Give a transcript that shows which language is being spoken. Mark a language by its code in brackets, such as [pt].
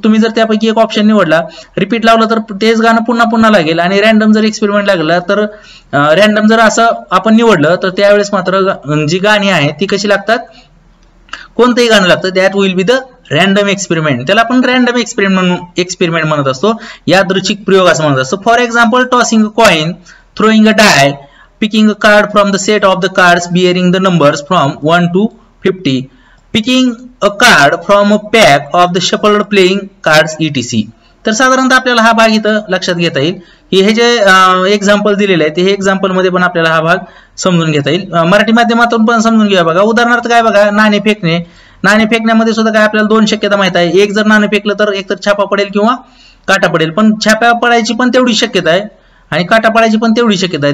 [mr] तुम्ही जर त्यापैकी एक ऑप्शन निवडला, रिपीट लावलं तर तेच गाणं पुन्हा पुन्हा लागेल. आणि रॅन्डम जर एक्सपेरिमेंट लागला तर रॅन्डम जर असं आपण निवडलं तर त्यावेळेस मात्र जी गाणी आहेत ती कशी लागतात, कोणतंही गाणं लागतं, [en] That will be the random experiment. [mr] त्याला आपण रॅन्डम एक्सपेरिमेंट म्हणत असतो, यादृच्छिक प्रयोग असं म्हणत असतो. [en] For example tossing a coin, throwing a die, picking a card from the set of the cards bearing the numbers from 1 to 50, picking a card from a pack of the shuffled playing cards etc. [mr] तर साधारणतः आपल्याला हा भाग इथं लक्षात घेता येईल की हे जे एक्झाम्पल दिलेले आहे ते हे एक्झाम्पल मध्ये पण आपल्याला हा भाग समजून घेता येईल. मराठी माध्यमातून पण समजून घेऊया बघा. उदाहरणार्थ काय बघा, नाणे फेकणे. नाणे फेकण्यामध्ये सुद्धा काय आपल्याला 2 शक्यता माहित आहे. एक जर नाणं फेकलं तर एकतर छापा पडेल किंवा काटा पडेल, पण छापा पडायची पण तेवढी शक्यता आहे आणि काटा पडायची पण तेवढी शक्यता आहे.